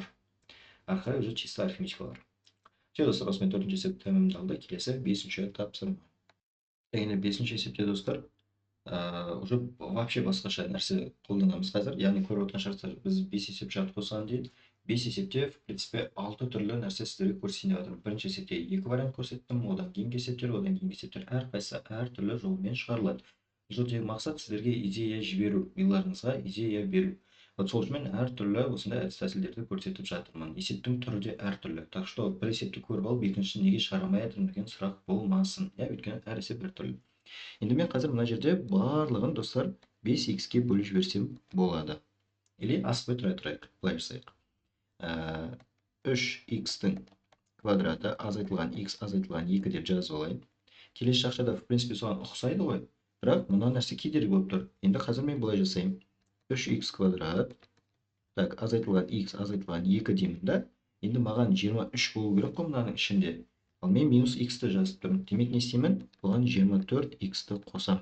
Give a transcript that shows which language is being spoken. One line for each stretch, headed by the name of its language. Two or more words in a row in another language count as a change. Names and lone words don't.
Kazakh: Ары қарай
Russian: уже чисто
Kazakh: арифметикалар. Все, достар, осымен төртінші есеп тәмамдалды. Келесі бесінші тапсырма. Енді бесінші есепте достар,
Russian: уже вообще
Kazakh: басқаша нәрсе қолданамыз қазір. Яғни көріп отырған шығарсыздар, біз 5 есеп шарт қосқан дейді. 5 есепте,
Russian: в принципе,
Kazakh: 6 түрлі нәрсе сіздерге көрсетейін деп жатырмын. Бірінші есепте 2 вариант көрсеттім, одан кейінгі есептер әрқайсысы әртүрлі жолмен шығарылады. Бұл жердегі мақсат сіздерге идея жіберу, миларыңызға идея беру. Вот сол үшін әртүрлі осындай әдіс тәсілдерді көрсетіп жатырмын. Есептің түрі де әртүрлі.
Russian: Так что
Kazakh: бір есепті көріп алып, екіншісін неге шығарамай жатырмын деген сұрақ болмасын. Өйткені әр есеп әртүрлі. Енді мен қазір мына жерде барлығын достар 5x-ке бөліп жіберсем болады. Или аспай тұрайық, былай жасайық. 3x-тің квадраты азайтылған x азайтылған 2 деп жазып алайын. Келесі жақшада,
Russian: в принципе,
Kazakh: соған ұқсайды ғой. Бірақ мына нәрсе кедергі болып тұр. Енді қазір мен былай жасайын. 3x квадрат, так, азайтылған x азайтылған 2 деймін да. Енді маған 23 болу керек қой мынаның ішінде. Ал мен минус x-ті жазып тұрмын. Демек не істеймін? Бұған 24x-ті қосам.